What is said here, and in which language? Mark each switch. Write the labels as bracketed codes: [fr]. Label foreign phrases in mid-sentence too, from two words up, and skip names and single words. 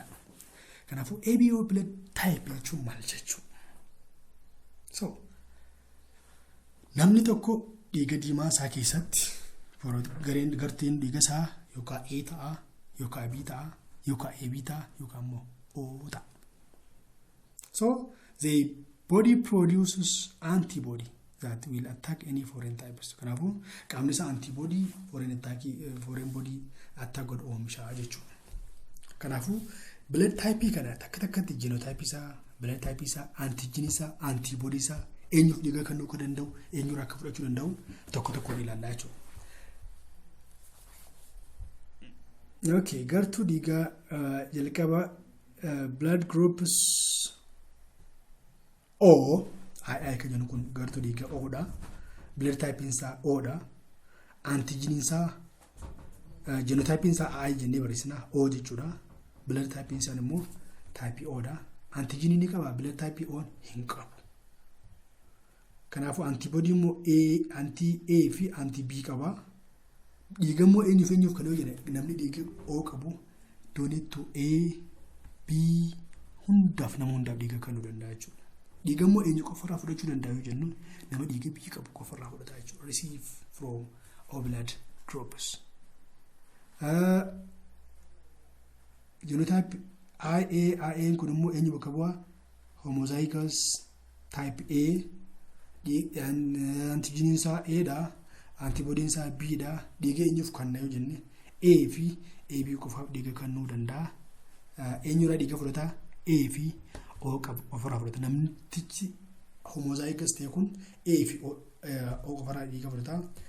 [om] Kanaafuu [en] ABO blood type [om] jechuun maal jechuudha? So namni tokko dhiiga diimaa isaa keessatti garteen dhiiga isaa yookaan A ta'a yookaan B ta'a yookaan AB ta'a yookaan immoo O ta'a. [en] So the body produces antibody that will attack any foreign types. [om] Kanaafuu qaamni isaa [en] antibody foreign body attack [om] godhu oomisha jechuudha. Kanaafuu [en] blood type [om] kana takkatti genotype isaa, [en] blood type [om] isaa, antigen isaa, antibody isaa eenyuuf dhiiga kennuu akka danda'u, eenyurraa akka fudhachuu danda'u tokko ilaallaa jechuudha. Okay, gartuu dhiigaa jalqaba [en] blood groups [om] O II kan jennu kun gartuu dhiigaa O dha. [en] Blood type [om] isaa O dha. Antigen isaa genotype isaa I jennee barreessina O jechuudha. [en] Blood type [om] isaa immoo type O dha. Antigen ni qaba, [en] blood type [om] O hin qabu. Kanaafuu antibody immoo anti-A fi anti-B qaba. Dhiiga immoo eenyuuf kan yoo jedhe namni dhiiga O qabu doonitu A, B hundaaf nama hundaaf dhiiga kennuu danda'a jechuudha. Dhiiga immoo eenyu qofarraa fudhachuu danda'a yoo jennu nama dhiiga B qabu qofarraa fudhata jechuudha. [en] Receive from O blood groups. [om] Genotype IA kun immoo eenyu bakka bu'aa [en] homozygous type A, [om] antigen isaa A dha. Antibody isaa B dha. Dhiiga eenyuuf kenna yoo jenne A fi AB qofaaf dhiiga kennuu danda'a. Eenyurraa dhiiga fudhata? A fi O qabu qofarraa fudhata. Namtichi homozygous ta'e kun A fi O qofarraa dhiiga fudhata.